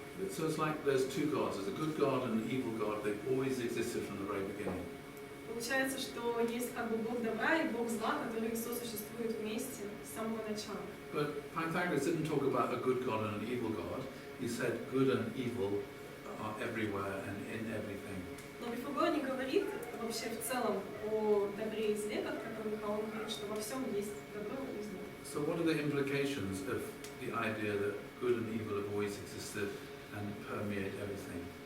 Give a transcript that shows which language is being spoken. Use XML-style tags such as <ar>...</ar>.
<en>So it's like there's two gods. There's a good God and an evil God. They've always existed from the very beginning.</en> <ru>Получается, что есть как бы Бог добра и Бог зла, которые сосуществуют вместе с самого начала.</ru> <en>But Pythagoras didn't talk about a good God and an evil God. He said good and evil are everywhere and in everything.</en> <ru>Но Пифагор не говорит вообще в целом о добре и зле, как таковых, а он говорит, что во всем есть добро и зло.</ru> <en>So what are the implications of the idea that good and evil have always existed and permeate everything?</en>